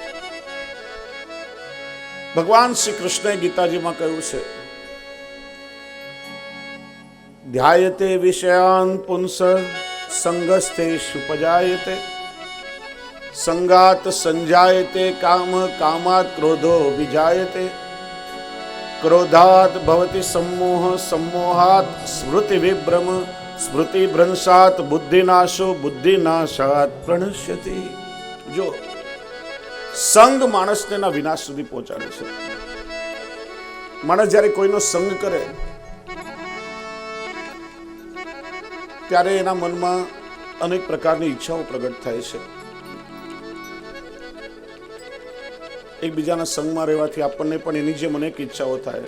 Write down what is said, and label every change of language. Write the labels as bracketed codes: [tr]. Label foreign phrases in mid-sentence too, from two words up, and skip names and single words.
[gu] ભગવાન શ્રી કૃષ્ણએ ગીતાજીમાં કહ્યું છે, [sa] ધ્યાયતે વિષયાન પુંસ સંગસ્તે સુપજાયતે સંગાત સંજાયતે કામ કામાત ક્રોધો વિજાયતે ક્રોધાત ભવતિ सम्मोह सम्मोहात स्मृति विभ्रम स्मृति भ्रंशात बुद्धिनाशो बुद्धिनाशात प्रणश्यति. [gu] જો સંગ માણસને ના વિનાશ સુધી પહોંચાડે છે. માણસ જ્યારે કોઈનો સંગ કરે ત્યારે એના મનમાં અનેક પ્રકારની ઈચ્છાઓ પ્રગટ થાય છે. એકબીજાના સંગમાં રહેવાથી આપણને પણ એની જેમ અનેક ઈચ્છાઓ થાય.